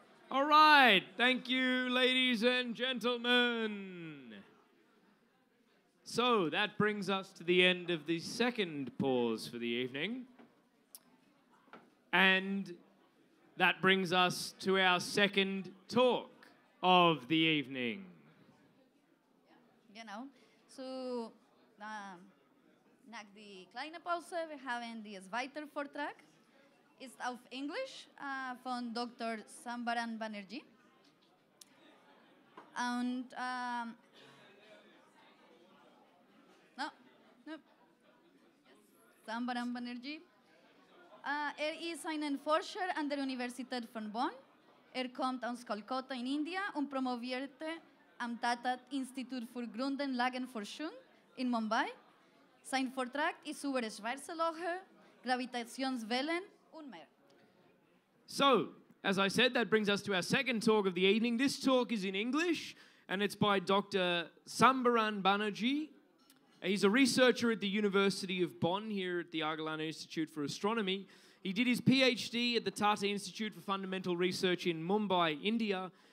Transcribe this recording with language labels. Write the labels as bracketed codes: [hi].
[en] All right, thank you, ladies and gentlemen. So that brings us to the end of the second pause for the evening. And that brings us to our second talk of the evening. [de] Genau. So, nach die kleine Pause, wir haben die zweite Vortrag. Ist auf Englisch von Dr. Sambaran Banerjee. Und, no. Sambaran Banerjee. Ist ein Forscher an der Universität von Bonn. Kommt aus Kolkata in India und promovierte am Tata Institut für Grundlagenforschung in Mumbai. Sein Vortrag ist über schwarze Löcher, Gravitationswellen und mehr. [en] So, as I said, that brings us to our second talk of the evening. This talk is in English, and it's by Dr. Sambaran Banerjee. He's a researcher at the University of Bonn, here at the Institute for Astronomy. He did his Ph.D. at the Tata Institute for Fundamental Research in Mumbai, India.